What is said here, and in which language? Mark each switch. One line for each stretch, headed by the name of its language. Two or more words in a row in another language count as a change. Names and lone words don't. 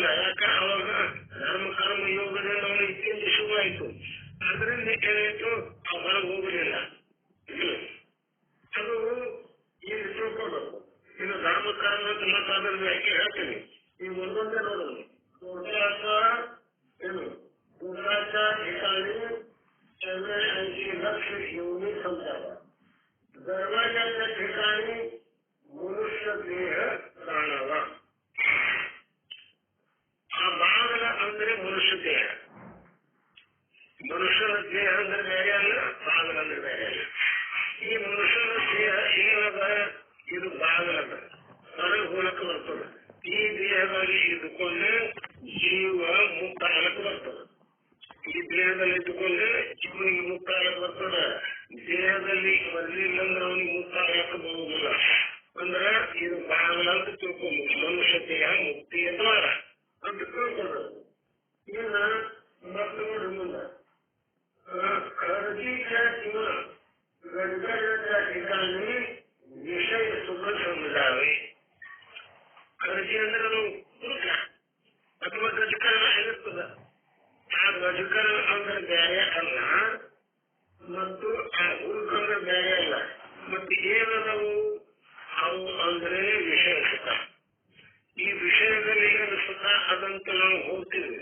Kannada: ಯಾಕ ಅವಾಗ ಧರ್ಮ ಕರ್ಮ ಯೋಗದಿಂದ ಅವನು ಇತ್ಯಂತ ಶುಭ ಆಯ್ತು. ಅದರಿಂದ ಏನಾಯ್ತು, ಆ ಹೊರಗೆ ಹೋಗಲಿಲ್ಲ. ಅದು ಈಗ ತಿಳ್ಕೊಬೇಕು. ಇನ್ನು ಧರ್ಮ ಕರ್ಮ ಅಂತ ಮತ್ತೆ ಅದರ ಯಾಕೆ ಹೇಳ್ತೀನಿ. ಈಗ ಒಂದೊಂದೇ ನೋಡೋದು. ಏನು ಪುರುಷಾರ್ಥ
Marathi: ठिकाणी 84 लक्ष योनी समजावा. दरवाजाच्या ठिकाणी मनुष्य देह काढावा.
Kannada: ಆ ಬಾಗಲ ಅಂದ್ರೆ ಮನುಷ್ಯ ದೇಹ. ಮನುಷ್ಯನ ದೇಹ ಅಂದ್ರೆ ಬೇರೆ ಅಲ್ಲ, ಬಾಗಲ ಅಂದ್ರೆ ಬೇರೆ ಅಲ್ಲ. ಈ ಮನುಷ್ಯನ ದೇಹ ಏನದ, ಇದು ಬಾಗಲದ, ಹೊರಗೆ ಹೋಲಕ್ಕೆ ಬರ್ತದೆ. ಈ ದೇಹದಲ್ಲಿ ಇದ್ದುಕೊಂಡೆ ಜೀವ ಮುಕ್ತಾಲಕ್ಕೆ ಬರ್ತದೆ. ಈ ದೇಹದಲ್ಲಿ ಇದ್ದುಕೊಂಡೆ ಜೀವನಿಗೆ ಮುಕ್ತಾಲಕ್ಕೆ ಬರ್ತದೆ. ದೇಹದಲ್ಲಿ ಬರಲಿಲ್ಲ ಅಂದ್ರೆ ಅವನಿಗೆ ಮುಕ್ತಾಲಕ್ಕೆ ಬರುವುದಿಲ್ಲ. ಅಂದ್ರೆ ಇದು ಬಾಗಲ ಅಂತ ತಿಳ್ಕೊಂಡು ಮನುಷ್ಯ ದೇಹ ಮುಕ್ತಿ ದ್ವಾರ ಅಂತ ತಿಳ್ಕೊಳ್ಳೋದು. ಇನ್ನ ಮತ್ತೆ ನೋಡಿ ಮುಂದೆ
Marathi: खर्जीच्या किंवा गडगडाच्या ठिकाणी विषय सुख समजावे.
Kannada: खर्जी ಅಂದ್ರೆ ನಾವು ಹುಡುಕ ಅಥವಾ ಗಜಕರಣ ಇರುತ್ತದ. ಆ ಗಜಕರಣ ಅಂದ್ರೆ ಬೇರೆ ಅಲ್ಲ, ಮತ್ತು ಆ ಹುಡುಕ ಅಂದ್ರೆ ಬೇರೆ ಅಲ್ಲ. ಮತ್ತೆ ಏನದವು ಅವು ಅಂದ್ರೆ ವಿಷಯ ಸುಖ. ಈ ವಿಷಯದಲ್ಲಿ ಏನು ಸುಖ ಅದಂತ ನಾವು ಹೋಗ್ತೀವಿ.